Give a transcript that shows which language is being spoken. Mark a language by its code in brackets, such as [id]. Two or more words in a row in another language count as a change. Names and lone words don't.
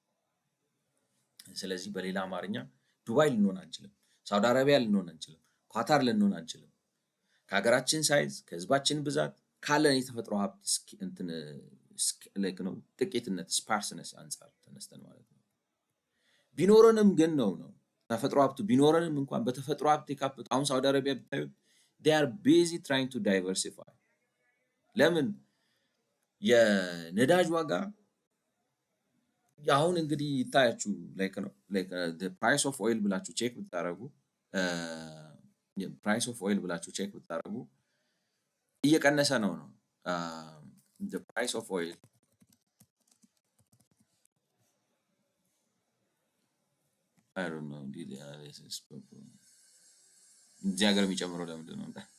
[am] ስለዚህ በሌላ አማርኛ ዱባይ ልንሆን አንችልም፣ ሳውዲ አረቢያ ልንሆን አንችልም፣ ኳታር ልንሆን አንችልም። ከሀገራችን ሳይዝ ከህዝባችን ብዛት ካለን የተፈጥሮ ሀብት እንትን ላይክ ነው ጥቂትነት ስፓርስነስ አንፃር ተነስተን ማለት ነው። ቢኖረንም ግን ነው ተፈጥሮ ሀብቱ ቢኖረንም እንኳን በተፈጥሮ ሀብት የካበቱ አሁን ሳውዲ አረቢያ ብታዩት [en] they are busy trying to diversify። [am] ለምን? የነዳጅ ዋጋ አሁን እንግዲህ ይታያችሁ ላይክ ነው [en] the price of oil [am] ብላችሁ ቼክ ብታረጉ [en] price of oil [am] ብላችሁ ቼክ ብታረጉ እየቀነሰ ነው [en] the price of oil I don't know [am] እዚህ ሀገር የሚጨምረው ለምንድን ነው?